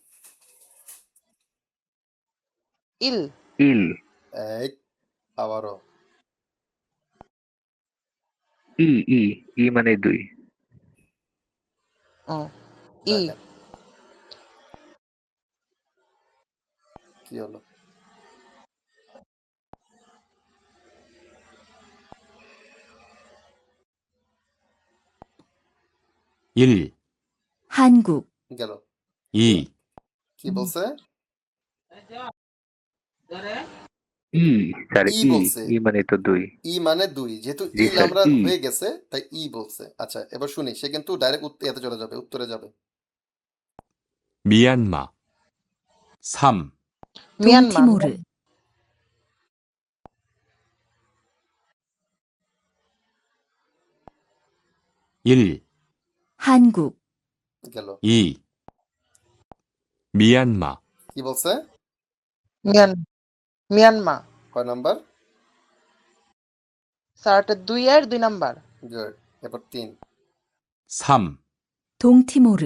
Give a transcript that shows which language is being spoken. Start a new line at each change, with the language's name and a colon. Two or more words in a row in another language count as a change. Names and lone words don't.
Korean: ইল, ইল,
Bangla: এই, আবারও। ই, ই, ই মানে 2। ও, ই, দেখেন কি হলো।
Korean: 일, 한국,
Bangla: গেল। 2, কি বলছে? ই, স্যার ই ই, বলছে। ই মানে তো 2। ই মানে 2, যেহেতু জি ইল স্যার, আমরা ই। হয়ে গেছে তাই ই বলছে। আচ্ছা, এবার শুনি, সে কিন্তু ডাইরেক্ট এতে চলে যাবে, উত্তরে যাবে।
Korean: 미얀마 3,
Bangla: মিয়ানমার,
Korean: 동티모르, 1, 한국,
Bangla: গেল।
Korean: 2, 미얀마
Bangla: কি বলছে? মিয়ানমার। কয় নাম্বার? স্যার এটা 2 এর 2 নাম্বার। গুড। এবার 3। 3,
Korean: 동티모르,